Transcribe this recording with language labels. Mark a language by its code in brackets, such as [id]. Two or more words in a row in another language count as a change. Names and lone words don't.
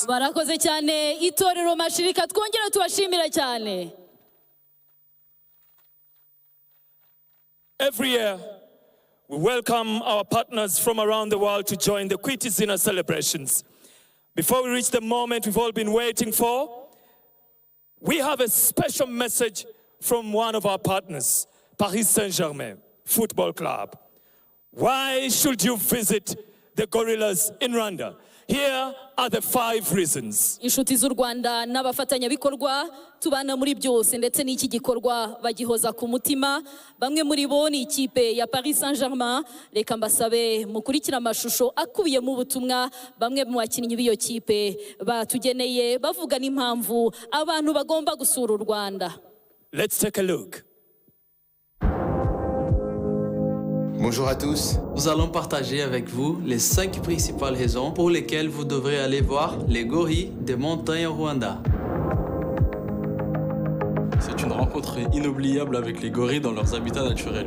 [rw] barakoze cyane itorero mashirika twongera tubashimira cyane. [en] Every year, we welcome our partners from around the world to join the Kwitizina celebrations. Before we reach the moment we've all been waiting for, we have a special message from one of our partners, Paris Saint-Germain Football Club. Why should you visit the gorillas in Rwanda? Here are the 5 reasons. [rw] Inshuti z'u Rwanda n'abafatanyabikorwa tubana muri byose ndetse n'iki gikorwa bagihoza ku mutima. Bamwe muri bo ni ikipe ya Paris Saint-Germain. Reka mbasabe mukurikira amashusho akubiye mu butumwa bamwe mu bakinnyi b'iyo kipe batugeneye bavuga n'impamvu abantu bagomba gusura u Rwanda. [en] Let's take a look. [fr] Bonjour à tous. Nous allons partager avec vous les 5 principales raisons pour lesquelles vous devrez aller voir les gorilles des montagnes au Rwanda. C'est une rencontre inoubliable avec les gorilles dans leurs habitats naturels.